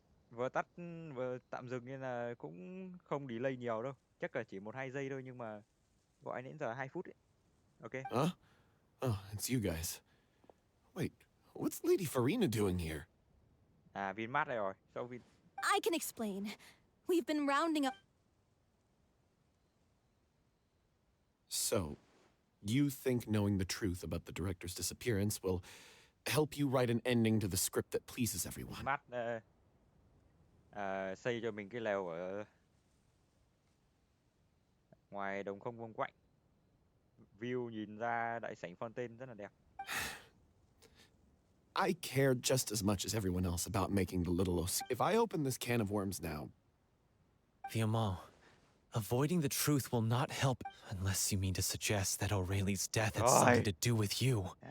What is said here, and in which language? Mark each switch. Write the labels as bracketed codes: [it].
[vi] Vừa tắt vừa tạm dừng nên là cũng không delay nhiều đâu. Chắc là chỉ 1-2 giây thôi nhưng mà gọi đến giờ 2 phút ấy. Ok. [en] Huh? Oh, it's you guys. Wait, what's Lady Furina doing here? [vi] À, Vinmart đây rồi. Sao Vin? [en] I can explain. We've been rounding up. So, you think knowing the truth about the director's disappearance will help you write an ending to the script that pleases everyone? [vi] Vinmart xây cho mình cái lều ở ngoài đồng không vuông quạnh. View nhìn ra đại sảnh Fontaine rất là đẹp. [en] I care just as much as everyone else about making the little OC. If I open this can of worms now... Vilmont, avoiding the truth will not help unless you mean to suggest that O'Reilly's death had something to do with you.